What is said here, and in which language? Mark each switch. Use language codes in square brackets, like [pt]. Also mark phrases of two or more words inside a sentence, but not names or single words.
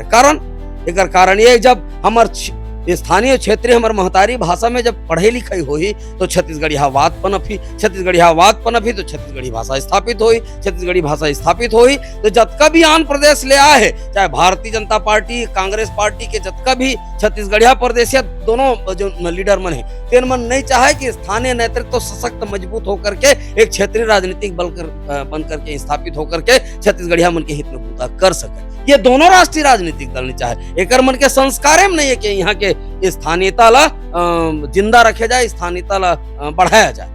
[hne] कारण एकर कारण ये जब हमार स्थानीय क्षेत्रीय हमार महतारी भाषा में जब पढ़ाई लिखाई होई तो छत्तीसगढ़ियावाद पनपी, छत्तीसगढ़ियावाद पनपी तो छत्तीसगढ़ी भाषा स्थापित होई, छत्तीसगढ़ी भाषा स्थापित होई तो जतका भी आंध्र प्रदेश ले आए है, चाहे भारतीय जनता पार्टी, कांग्रेस पार्टी के जतका भी छत्तीसगढ़िया प्रदेश दोनों जो लीडर मन है तेन मन नहीं चाहे कि स्थानीय नेतृत्व तो सशक्त मजबूत होकर के एक क्षेत्रीय राजनीतिक बन करके स्थापित होकर के छत्तीसगढ़िया मन के हित में बूता कर सके। ये दोनों राष्ट्रीय राजनीतिक दल नहीं चाहे। एकर मन के संस्कार में नहीं है कि यहाँ के स्थानीयता ला जिंदा रखे जाए, स्थानीयता ला बढ़ाया जाए।